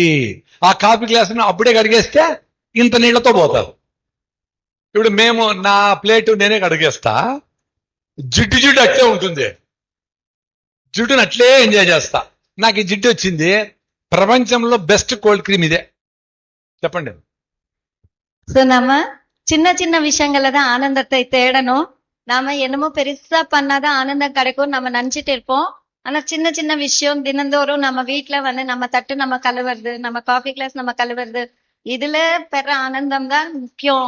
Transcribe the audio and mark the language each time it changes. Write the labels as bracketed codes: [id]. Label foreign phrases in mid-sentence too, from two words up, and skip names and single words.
[te] ఆ కాఫీ గ్లాసును అప్పుడే కడిగేస్తే ఇంత నీళ్లతో పోతారు. ఇప్పుడు మేము, నా ప్లేటు నేనే కడిగేస్తా, జిడ్డు అట్లే ఉంటుంది, జిడ్డుని అట్లే ఎంజాయ్ చేస్తా. నాకు ఈ జిడ్డు వచ్చింది. ప్రపంచంలో బెస్ట్ కోల్డ్ క్రీమ్ ఇదే. చెప్పండి. [ta] ಸೊ ನಮ್ಮ சின்ன சின்ன விஷயங்கள்ல தான் ஆனந்தத்தை தேடணும். நாம என்னமோ பெருசா பண்ணாதான் ஆனந்தம் கிடைக்கும் நம்ம நினைச்சிட்டு இருப்போம். ஆனா சின்ன சின்ன விஷயம் தினந்தோறும் நம்ம வீட்டுல வந்து நம்ம தட்டு நம்ம கழுவுறது, நம்ம காஃபி கிளாஸ் நம்ம கழுவுறது, இதுல பெற ஆனந்தம் தான் முக்கியம்.